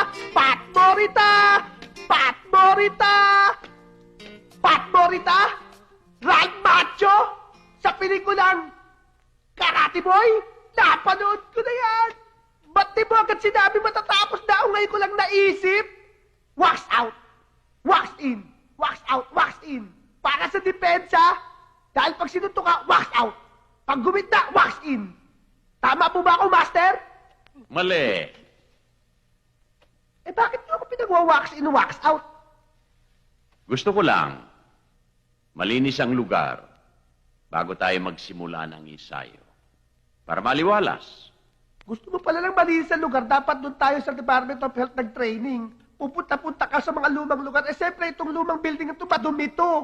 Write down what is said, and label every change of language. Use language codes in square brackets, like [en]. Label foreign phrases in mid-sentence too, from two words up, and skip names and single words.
[tl] Pat Morita! Pat Morita! Pat Morita! Ryan Macho! Sa pelikulang Karate Boy! Napanood ko na yan! Ba't di mo agad sinabi matatapos na ako ngayon ko lang naisip? [en] Wax out! Wax in! Wax out! Wax in! [tl] Para sa depensa, dahil pag sinuntok ka, [en] wax out! [tl] Pag gumita, [en] wax in! [tl] Tama po ba ako, Master? Mali. Bakit nyo ako pinagwa- [en] wax in, wax out? [tl] Gusto ko lang, malinis ang lugar bago tayo magsimula ng ensayo. Para maliwalas. Gusto mo pala lang malinis ang lugar, dapat doon tayo sa Department of Health nag-training. Pupunta-punta ka sa mga lumang lugar. Siyempre, itong lumang building ito, madumi ito.